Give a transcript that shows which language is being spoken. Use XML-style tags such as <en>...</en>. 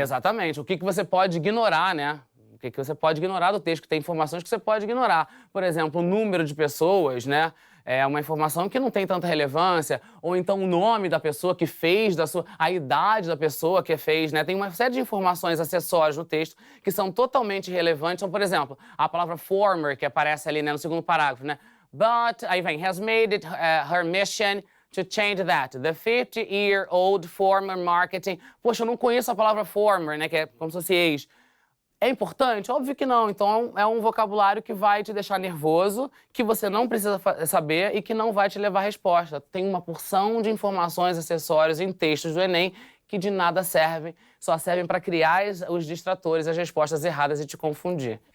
<pt>Exatamente. O que você pode ignorar, né? O que você pode ignorar do texto, que tem informações que você pode ignorar. Por exemplo, o número de pessoas, né? É uma informação que não tem tanta relevância, ou então o nome da pessoa que fez, a idade da pessoa que fez, né? Tem uma série de informações acessórias no texto que são totalmente relevantes. Então, por exemplo, a palavra former, que aparece ali, né, no segundo parágrafo, né?</pt> <en>But,</en> <pt>aí vem,</pt> <en>has made it her mission to change that. The 50-year-old former marketing...</en> <pt>Poxa, eu não conheço a palavra former, né, que é como se fosse ex. É importante? Óbvio que não. Então, é um vocabulário que vai te deixar nervoso, que você não precisa saber e que não vai te levar à resposta. Tem uma porção de informações, acessórios em textos do Enem que de nada servem, só servem para criar os distratores, as respostas erradas e te confundir.</pt>